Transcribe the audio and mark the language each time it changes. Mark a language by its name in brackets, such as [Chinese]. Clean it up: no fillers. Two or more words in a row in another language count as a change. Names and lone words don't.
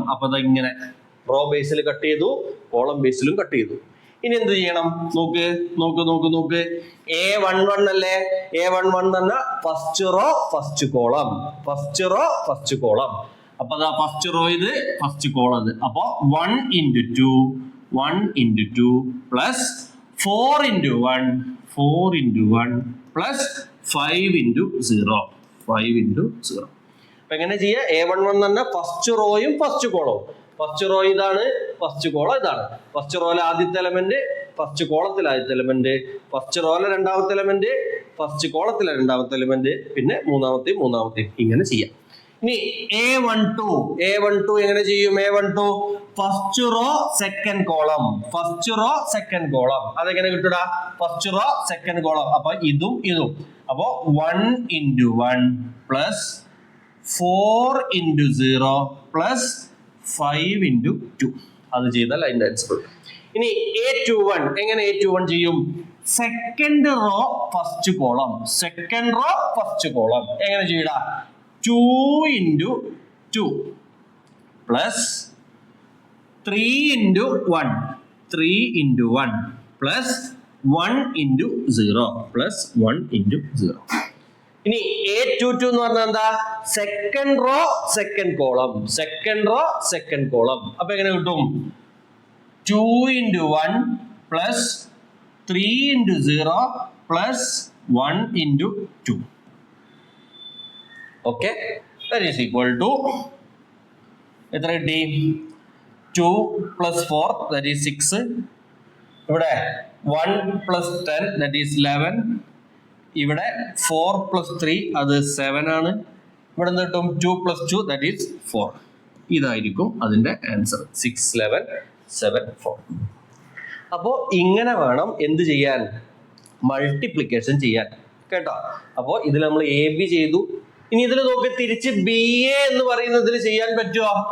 [Malayalam] അപ്പൊ ഇങ്ങനെ [English] row basil cut [Malayalam] ചെയ്തു, [English] column basilum cut [Malayalam] ചെയ്തു. ഇനി എന്ത് ചെയ്യണം? നോക്ക് നോക്ക് നോക്ക് നോക്ക്. A11 അല്ലേ? [English] A11 [Malayalam] എന്ന് പറഞ്ഞാൽ [English] first row first column, first row first column, ഫസ്റ്റ് റോ ഫസ്റ്റ് കോളം. [Malayalam] അപ്പൊ അതാ [English] first row [Malayalam] ഇത്, [English] first column [Malayalam] അത്. [English] അപ്പൊ 1 into 2 1 into 2 plus 4 into 1 4 into 1 plus 5 into 0 5 into 0. [Malayalam] അപ്പൊ എങ്ങനെ ചെയ്യാ? A11 തന്നെ [English] first rowyum first columnvum. first row [Malayalam] ഇതാണ്, [English] first column [Malayalam] ഇതാണ്. [English] first rowile [Malayalam] ആദ്യത്തെ എലമെന്റ്, [English] first columnathile [Malayalam] ആദ്യത്തെ എലമെന്റ്, [English] first rowile [Malayalam] രണ്ടാമത്തെ എലമെന്റ്, [English] first columnathile [Malayalam] രണ്ടാമത്തെ എലമെന്റ്, പിന്നെ മൂന്നാമത്തെയും ഇങ്ങനെ ചെയ്യാം. ഇനി A12 എങ്ങനെ ചെയ്യും? [English] A12 first row second column, first row second column, ഫസ്റ്റ് റോ സെക്കൻഡ് കോളം. [Malayalam] അതെങ്ങനെ കിട്ടുടാ? [English] first row second column. [Malayalam] അപ്പൊ ഇതും അപ്പൊ [English] 1 into 1 plus 4 into 0 plus 5 into 2. [Malayalam] അത് ചെയ്താൽ അതിന്റെ ആൻസർ. ഇനി A21 എങ്ങനെ A21 ചെയ്യും? [English] second row first column, second row first column, സെക്കൻഡ് റോ ഫസ്റ്റ് കോളം. [Malayalam] എങ്ങനെ ചെയ്യടാ? [English] 2 into 2 plus 3 into 1 3 into 1 plus 1 into 0 plus 1 into 0. [Malayalam] ഇനി A22 എന്ന് പറഞ്ഞാൽ എന്താ? [English] second row second column, second row second column, സെക്കൻഡ് റോ സെക്കൻഡ് കോളം. [Malayalam] അപ്പൊ എങ്ങനെ കിട്ടും? [English] 2 into 1 plus 3 into 0 plus 1 into 2. Okay, that is equal to [Malayalam] എത്ര കിട്ടി? [English] 2 plus 4 that is 6. ഇവിടെ 1 plus 10 that is 11. [Malayalam] ഇവിടെ 4 plus 3 അത് 7 ആണ്. ഇവിടെ എന്ത് കിട്ടും? [English] 2 plus 2 that is 4. [Malayalam] ഇതായിരിക്കും അതിന്റെ ആൻസർ. 6 11 7 4. അപ്പോ ഇങ്ങനെ വേണം എന്ത് ചെയ്യാൻ? മൾട്ടിപ്ലിക്കേഷൻ ചെയ്യാൻ. കേട്ടോ? അപ്പോ ഇതിൽ നമ്മൾ AB ചെയ്തു. ഇനി ഇതിൽ നോക്കി തിരിച്ച് BA എന്ന് പറയുന്നതിൽ ചെയ്യാൻ പറ്റുമോ?